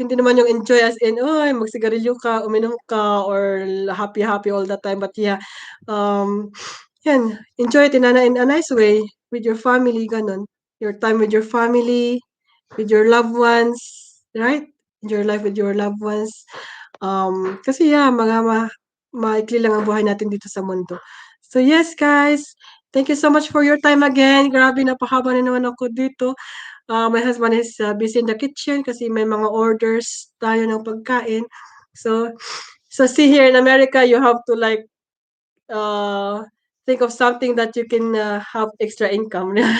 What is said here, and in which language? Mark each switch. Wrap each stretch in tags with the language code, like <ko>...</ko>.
<tl>Hindi naman yung enjoy as in, magsigarilyo ka, uminom ka,</tl> <en>or happy all the time. But yeah, yan, enjoy it in a nice way with your family, ganon. Your time with your family, with your loved ones, right? Enjoy your life with your loved ones.</en> <tl>Kasi yeah, maikli lang ang buhay natin dito sa mundo.</tl> <en>So yes, guys, thank you so much for your time again.</en> <tl>Grabe, napahaba na naman ako dito.</tl> <en>My husband is busy in the kitchen</en> <tl>kasi may mga orders tayo ng pagkain.</tl> <en>So see, here in America, you have to like think of something that you can have extra income.</en>